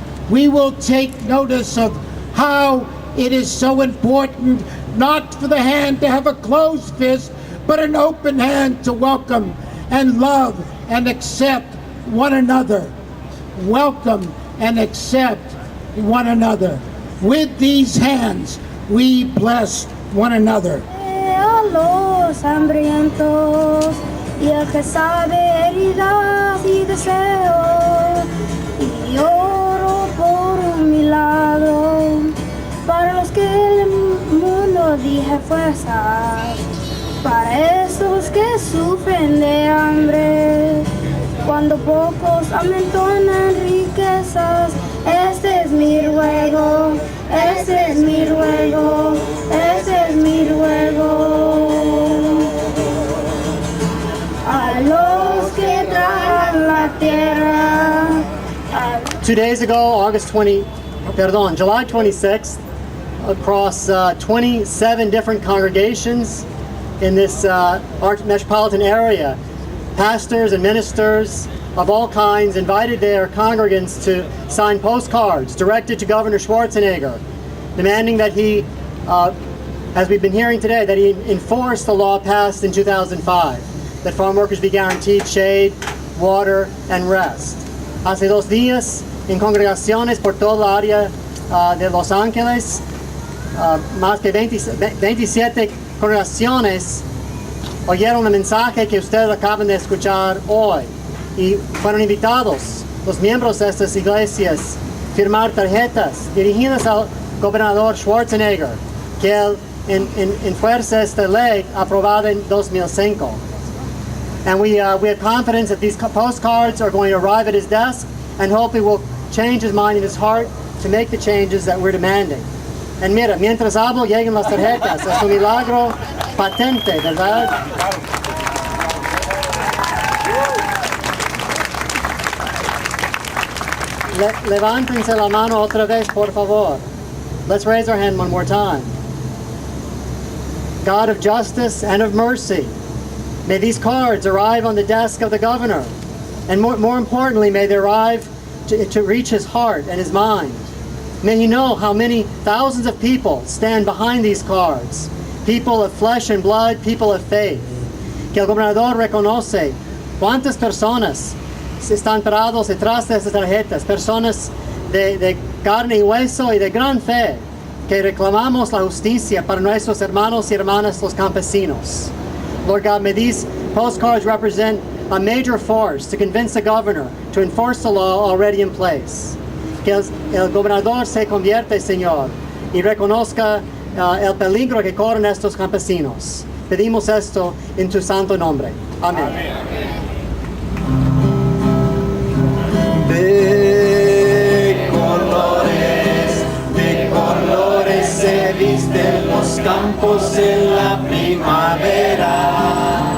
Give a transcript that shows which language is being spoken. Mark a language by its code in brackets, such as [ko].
[en] We will take notice of how it is so important not for the hand to have a closed fist, but an open hand to welcome and love and accept one another. Welcome and accept one another. With these hands, we bless one another. [es] A los hambrientos y el que sabe heridas y deseos, y oro por un milagro para los que el mundo dije fuerzas, para esos que sufren de hambre, cuando pocos amontonan riquezas. Este es mi ruego, este es mi ruego, este es mi ruego. A los que trabajan la tierra. [en] 2 days ago, July 26th, across 27 different congregations in this metropolitan area, pastors and ministers of all kinds invited their congregants to sign postcards directed to Governor Schwarzenegger, demanding that he, as we've been hearing today, that he enforce the law passed in 2005, that farm workers be guaranteed shade, water, and rest. [es] Hace 2 días, en congregaciones por toda la área de Los Ángeles, más de 27 congregaciones oyeron el mensaje que ustedes acaban de escuchar hoy y fueron invitados los miembros de estas iglesias a firmar tarjetas dirigidas al gobernador Schwarzenegger, que él enfuerza esta ley aprobada en 2005. [en] And we have confidence that these postcards are going to arrive at his desk and hopefully will change his mind and his heart to make the changes that we're demanding. [es] And mira, mientras hablo, lleguen las tarjetas. Es un milagro patente, ¿verdad? Levántense la mano otra vez, por favor. [en] Let's raise our hand one more time. God of justice and of mercy, may these cards arrive on the desk of the governor. And more importantly, may they arrive to reach his heart and his mind. May he know how many thousands of people stand behind these cards. People of flesh and blood, people of faith. [es] Que el gobernador reconoce cuántas personas están parados detrás de estas tarjetas. Personas de carne y hueso y de gran fe. Que reclamamos la justicia para nuestros hermanos y hermanas los campesinos. [en] Lord God, may these postcards represent a major force to convince the governor to enforce the law already in place. [es] Que el gobernador se convierta, Señor, y reconozca el peligro que corren estos campesinos. Pedimos esto en tu santo nombre. Amén. De colores se visten los campos en la primavera.